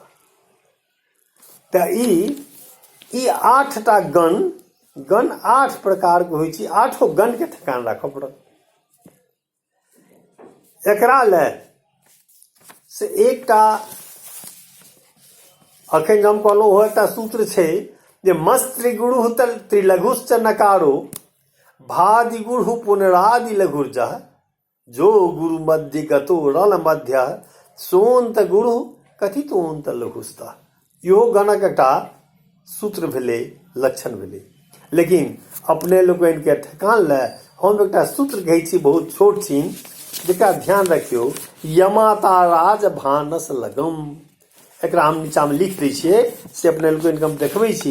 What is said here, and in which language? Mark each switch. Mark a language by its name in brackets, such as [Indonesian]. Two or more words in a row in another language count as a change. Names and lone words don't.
[Maithili] त ई 8टा गण 8 प्रकार के होइ छै। 8 गण के ठेकान राखऽ पड़त। एकरा ले से एकटा अखन हम कहलहुँ हो एकटा सूत्र छै जे [Sanskrit] मस्त्री गुरु त्रिलघुश्च नकारो भादि गुरु पुनरादि लघुर्जा जो गुरु मध्य गतो रल मध्य सोंत गुरु कथितोंत लघुस्ता। [Maithili] इहो गणक एकटा सूत्र भेलै, लक्षण भेलै। लेकिन अपने लोगन के ठेकान ले हम एकटा सूत्र कहै छी बहुत छोट छीन, जेकरा ध्यान रखियो। यमाता राज भानस लगम, एकरा हम नीचा में लिख दै छियै से अपने लोगन के हम देखबै छी।